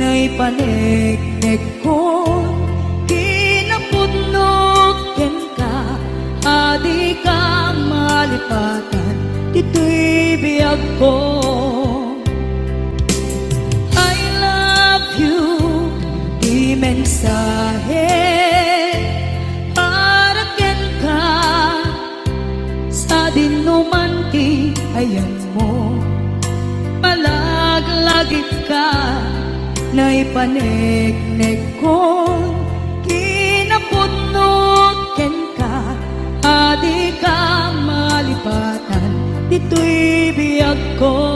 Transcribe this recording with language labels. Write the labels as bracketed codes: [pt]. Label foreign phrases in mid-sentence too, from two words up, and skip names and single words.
[ilo] panegnek ko kinapudnok ken ka adi ka malipatan dito'y biyag ko. [en] I love you [ilo] di mensahe para ken ka sa dinuman ti ayan mo malaglagip ka na ipanegnek ko kinapudnok ken ka adi ka malipatan dito'y biyag ko.